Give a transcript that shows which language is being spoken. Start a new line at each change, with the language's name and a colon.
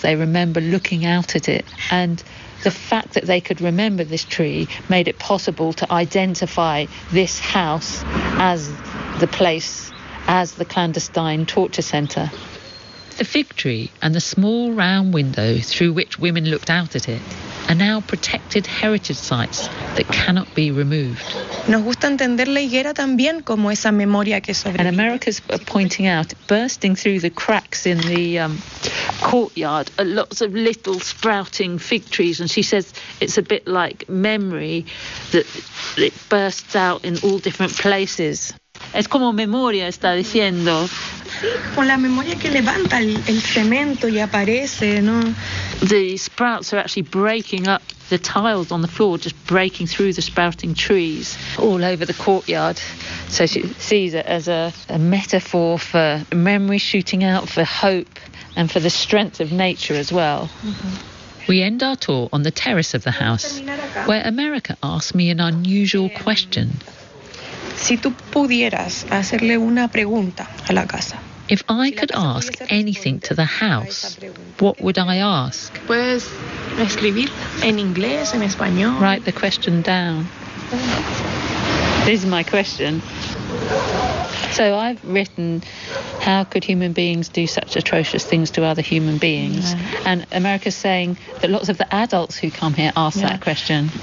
English: They remember looking out at it, and the fact that they could remember this tree made it possible to identify this house as the place, as the clandestine torture centre. The fig tree and the small round window through which women looked out at it are now protected heritage sites that cannot be removed.
Spanish: Nos gusta entender la higuera también como esa memoria que sobrevive.
English: And America's pointing out, bursting through the cracks in the courtyard, are lots of little sprouting fig trees, and she says it's a bit like memory that it bursts out in all different places.
Spanish: Es como memoria, está diciendo. Sí, con la memoria que levanta el cemento y aparece, ¿no?
English: The sprouts are actually breaking up the tiles on the floor, just breaking through the sprouting trees all over the courtyard. So she sees it as a metaphor for memory shooting out, for hope, and for the strength of nature as well. Mm-hmm. We end our tour on the terrace of the house, where America asked me an unusual question.
Spanish: Si tú pudieras hacerle una pregunta a la casa.
English: If I could ask anything to the house, what would I ask?
Spanish: Puedes escribir en inglés, en español.
English: Write the question down. This is my question. So I've written, how could human beings do such atrocious things to other human beings? Yeah. And America's saying that lots of the adults who come here ask that question.